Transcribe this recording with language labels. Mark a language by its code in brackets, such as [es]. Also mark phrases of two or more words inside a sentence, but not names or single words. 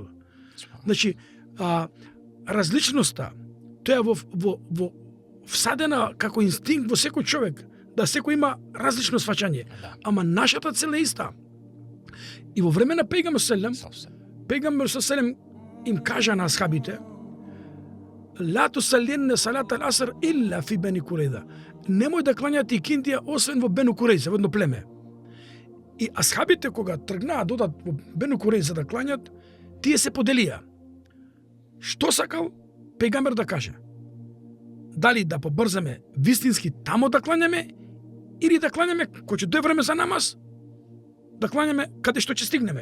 [mk] Значи, различноста, тоа е во всадена како инстинкт во секој човек, да секој има различно сваќање. Ама нашата цел е иста. И во време на Пейгамбер Селем им кажа на асхабите: [ar] "لا تصلين صلاة العصر إلا في بني قريظة." [mk] Немој да клањате икиндија освен во Бену Курейза, во едно племе. И асхабите кога тргнаа додат во Бену Курейза да клањат, тие се поделија. Што сакал Пейгамбер да каже? Дали да побрзаме вистински тамо да клањаме или да клањаме кога ќе дојде време за намаз, да клањаме каде што ќе стигнеме.